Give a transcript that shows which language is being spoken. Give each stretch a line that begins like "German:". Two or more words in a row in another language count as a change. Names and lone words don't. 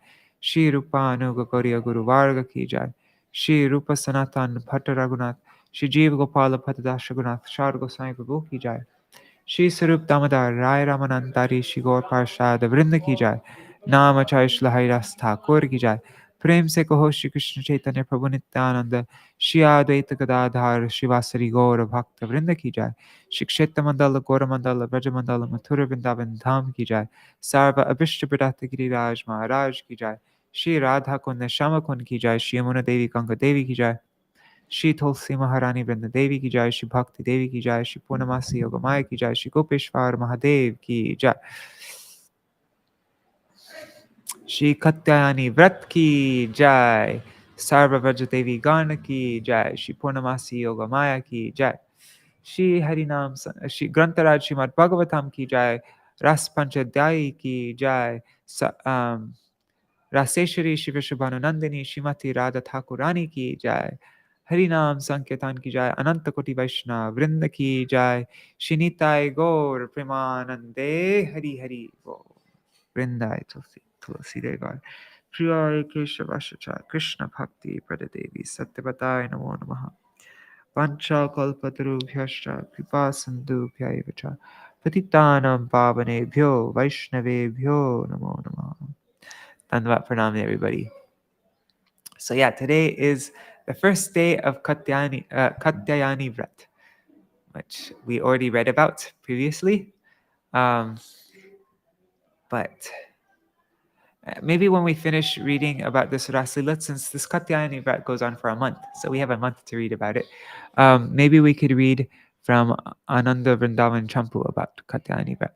Hindi: Shri Rupa Anuga Gauriya Guru Varga की जय. Shri Rupa Sanatan Bhatta Raghunath. Shri Jīva Gopala Bhattadash Raghunath Shar Goswami Prabhu की जय. Shri Sarup Damodar Rai Ramanantari Shri Gaur Parshad Vrinda की जय. Nama Acharya Śrīla Haridas Ṭhākura की जय. प्रेम से कहो श्री कृष्ण चैतन्य प्रभु नित्यानंद श्री अद्वैत गदाधर शिवासरी गौर भक्त वृंद की जाय श्री क्षेत्र मंडल गौर मंडल ब्रज मंडल मथुर वृंदावन धाम की जाय सर्व अभिष्ट प्रदात गिरिराज महाराज की जाय श्री राधा कुंद श्याम कुंद की जाय श्री यमुना देवी गंगा देवी की जाय श्री तुलसी महारानी वृंद देवी की जाय श्री भक्ति देवी की जाय श्री पूर्णमासी योगमाया की जाय श्री गोपेश्वर महादेव की जाय श्री कात्यायनी व्रत की जय सर्वव्रज देवी गण की जय श्री पूर्णमासी योग माया की जय श्री हरिनाम श्री ग्रंथराज श्रीमद् भागवतम की जय रस-पाñcādhyāyī की जय रासेश्वरी श्री विश्वभानुनंदिनी श्रीमती राधा ठाकुरानी की जय हरिनाम संकीर्तन की जय अनंत कोटि वैष्णव वृंद की जय श्री निताय गौर प्रेमानंदे हरि हरि बोल
Sanskrit: वृंदाय तुलसी देवाय प्रियाय केशवाशाचार्य कृष्ण भक्ति प्रददेवी सत्यवताय नमो नमः पंचाकल्पतरुभ्यश्च कृपा सिन्धुभ्यैव च पतितानां पावनेभ्यो वैष्णवेभ्यो namo नमः.
Hindi: दण्डवत प्रणाम
English: everybody. So yeah, today is the first day of Katyayani Vrat, which we already read about previously. But maybe when we finish reading about this Raslila, since this Katyayani Vrat goes on for a month, so we have a month to read about it, maybe we could read from Ananda Vrindavan Champu about Katyayani Vrat.